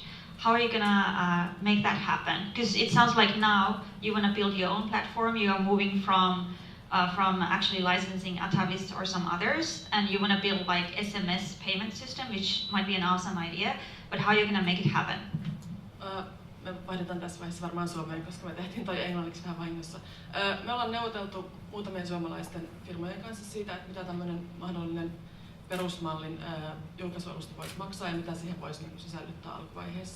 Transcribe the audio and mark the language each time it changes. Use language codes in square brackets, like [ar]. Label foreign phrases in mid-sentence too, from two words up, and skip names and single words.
[en] How are you gonna make that happen? Because it sounds like now you wanna build your own platform. You are moving from actually licensing Atavis or some others, and you wanna build like SMS payment system, which might be an awesome idea. But how are you gonna make it happen? [fi] Me vaihdetaan tässä vaiheessa varmaan suomeen, koska me tehtiin toi englanniksi vähän vahingossa. Me ollaan neuvoteltu muutamien suomalaisten firmojen kanssa siitä, että mitä tämmöinen mahdollinen perusmallin julkaisualusta voisi maksaa ja mitä siihen voisi sisällyttää alkuvaiheessa.